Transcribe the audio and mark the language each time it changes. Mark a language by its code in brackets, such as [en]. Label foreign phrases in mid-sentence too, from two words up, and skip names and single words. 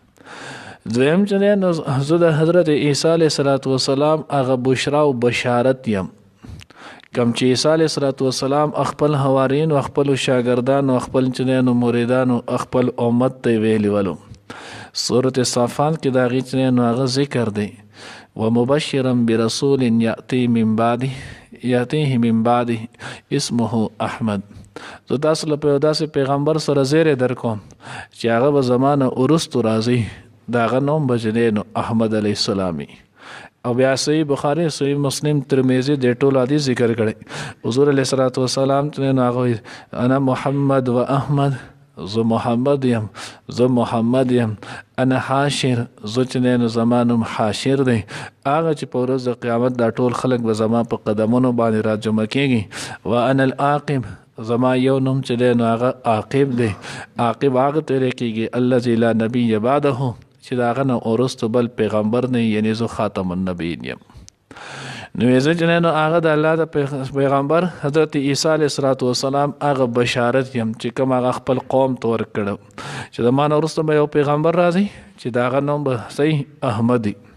[ps] دویم چې دی نو زه د حضرت عیسی [ar] علیه السلام [ps] هغه بشرا او بشارت یم کم چې عیسی [ar] علیه السلام [ps] خپل حوارین او خپل شاګردان او خپل چې دی نو مریدان او خپل امت ته ویلي ولو سورۃ صافات کې دا غي چې نو هغه ذکر دی [ar] ومبشرا برسول یأتیه من بعده اسمه احمد. [ps] زه تاسو له په داسې پیغمبر سره زیری درکوم چې هغه به زمانه وروستو راځي د هغه نوم به چې دی نو احمد [ar] علیه السلام [ps] او بیا صحیح بخاري صحیح مسلم ترمذی د ټول حدیث ذکر کړي حضور علیه السلام چې نو هغه [ar] انا محمد و احمد [ps] زه محمد یم [ar] انا حاشر [ps] زه چې نو زمانم حاشر دی هغه چې په ورځ د قیامت دا ټول خلک به زما په قدمونو باندې راجمع کېږي [ar] و انا العاقب [ps] زما یو نوم چې دی نو هغه عاقب دی عاقب هغه ته ویل کېږي [ar] الذي لا نبي بعده [ps] چې د هغه نه وروسته بل پیغمبر نه یعنی زه [ar] خاتم النبیین [ps] یم. نو زه چې نو هغه د الله د پیغمبر حضرت عیسی [ar] علیه السلام [ps] هغه بشارت یم چې کوم هغه خپل قوم ته ورکړو چې د ما نه وروسته به یو پیغمبر راځي چې د هغه نوم به صحیح احمدي.